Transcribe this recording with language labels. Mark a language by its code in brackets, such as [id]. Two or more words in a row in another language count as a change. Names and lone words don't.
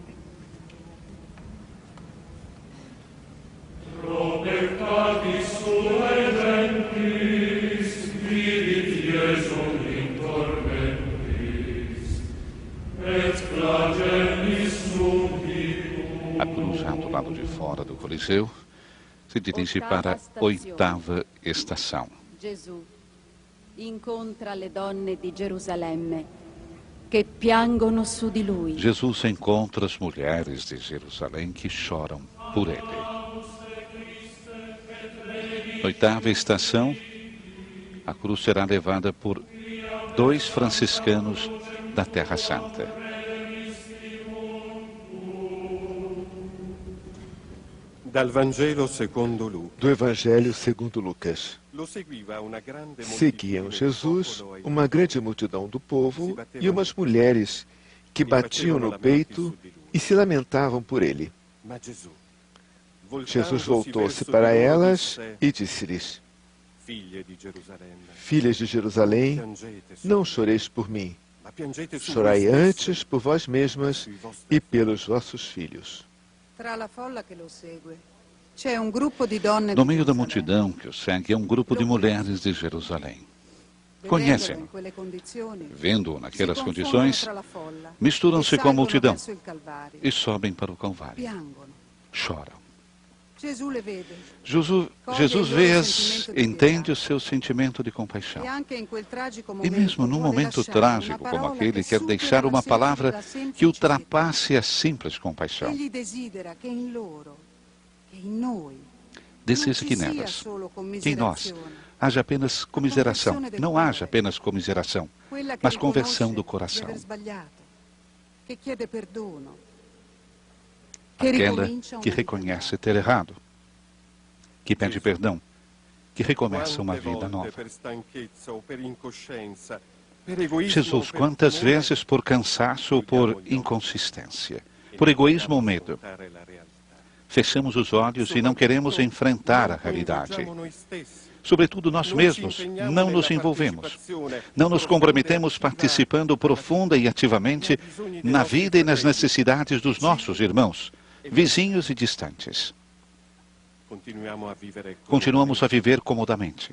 [la] Pro peccatis suae gentis, vidit Iesum in tormentis, et flagellis subitum. [pt] A cruz já do lado de fora do Coliseu se dirige para a oitava estação. [it] Gesù incontra le donne di Gerusalemme che piangono su di lui. [pt] Jesus encontra as mulheres de Jerusalém que choram por ele. Na oitava estação, a cruz será levada por 2 franciscanos da Terra Santa. [it] Dal Vangelo secondo Luca. [pt] Do Evangelho segundo Lucas. [it] Lo seguiva una grande [pt] Seguiam [it] moltitudine di [pt] Jesus [it] popolo e [pt] uma grande multidão do povo e umas mulheres que batiam no peito e se lamentavam por ele. [it] Ma Gesù, [pt] Jesus [it] voltandosi [pt] voltou-se [it] verso [pt] para [it] di loro, [pt] elas [it] disse, [pt] e disse-lhes: [it] Figlie di Gerusalemme, [pt] Filhas de Jerusalém, [it] piangete su [pt] não [it] me, [pt] choreis por mim, [it] ma piangete su [pt] chorai [it] voi stesse [pt] antes por vós mesmas [it] sui vostri [pt] e pelos vossos filhos. [it] Tra la folla che lo segue c'è un gruppo di donne [pt] No [it] di [pt] meio da [it] Gerusalemme. [pt] multidão que o segue é um grupo de mulheres de Jerusalém. [it] Vedendolo [pt] Conhecem-no. [it] in quelle condizioni, [pt] Vendo-o [it] si [pt] naquelas [it] confondono [pt] condições, [it] tra la folla [pt] misturam-se [it] e [pt] com a [it] salgono [pt] multidão [it] verso il Calvario. [pt] e sobem para o Calvário. [it] Piangono. [pt] Choram. [it] Gesù le vede [pt] Jesus vê-as, entende o seu sentimento de compaixão. [it] e anche in quel tragico [pt] E [it] momento [pt] mesmo num [it] vuole [pt] momento [it] lasciare [pt] trágico [it] una [pt] como [it] parola [pt] aquele, [it] che [pt] quer [it] supera [pt] deixar [it] la [pt] uma palavra [it] semplice [pt] que ultrapasse a simples compaixão. [it] Egli desidera che in loro, che in noi, [pt] Deseja que [it] non ci sia [pt] nelas, [it] solo [pt] que em nós, [it] commiserazione, [pt] haja apenas comiseração. Não haja apenas comiseração, [it] quella che [pt] mas conversão [it] riconosce [pt] do [it] di [pt] coração. [it] aver sbagliato, che chiede perdono, che [pt] Aquela [it] ricomincia una [pt] que [it] vita [pt] reconhece ter errado, que pede perdão, que recomeça uma [it] Quante [pt] vida [it] volte [pt] nova. [it] per stanchezza o per incoscienza, per egoismo [pt] Jesus, [it] o per [pt] quantas [it] timore, [pt] vezes por cansaço ou por inconsistência, por egoísmo ou medo, [it] affrontare la realtà. [pt] fechamos os olhos e não queremos enfrentar a realidade. [it] Coinvolgiamo noi stessi. [pt] Sobretudo nós mesmos, não nos envolvemos. Não nos comprometemos participando profunda e ativamente na vida e nas necessidades dos nossos irmãos, vizinhos e distantes. Continuamos a viver comodamente.